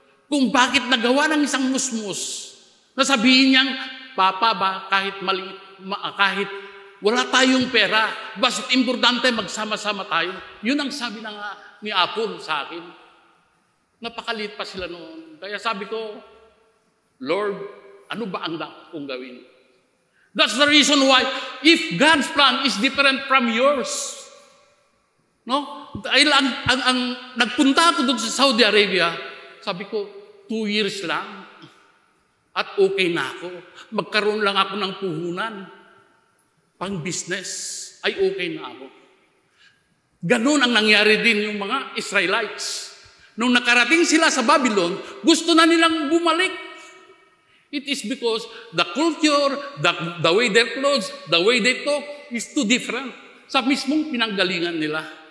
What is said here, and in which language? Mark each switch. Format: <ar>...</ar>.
<tl>Kung bakit nagawa ng isang musmus, na sabihin niyang, Papa ba, kahit kahit wala tayong pera, basta importante magsama-sama tayo. Yun ang sabi ni Apple sa akin. Napakalit pa sila noon. Kaya sabi ko, Lord, ano ba ang dapat kong gawin?</tl> <en>That's the reason why, if God's plan is different from yours, no?</en> <tl>Dahil ang nagpunta ako doon sa Saudi Arabia, sabi ko, 2 years lang, at okay na ako. Magkaroon lang ako ng puhunan, pang business, ay okay na ako. Ganun ang nangyari din yung mga Israelites. Nung nakarating sila sa Babylon, gusto na nilang bumalik.</tl> <en>It is because the culture, the way their clothes, the way they talk is too different</en> <tl>sa mismong pinanggalingan nila.</tl>